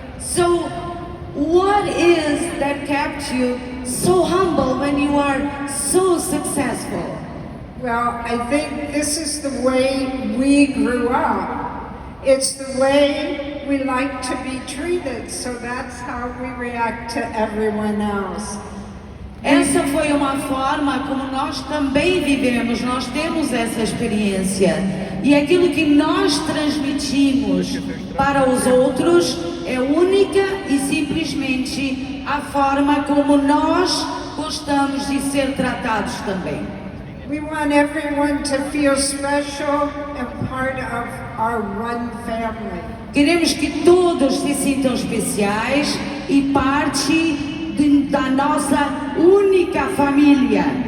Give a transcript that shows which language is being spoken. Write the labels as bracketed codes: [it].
[en] So, what is that kept you so humble when you are so successful? Well, I think this is the way we grew up. It's the way we like to be treated, so that's how we react to everyone else. [pt] Essa foi uma forma como nós também vivemos, nós temos essa experiência. E aquilo que nós transmitimos para os outros é única e simplesmente a forma como nós gostamos de ser tratados também. [en] We want everyone to feel special and part of our Run family. [pt] Queremos que todos se sintam especiais e parte da nossa única família.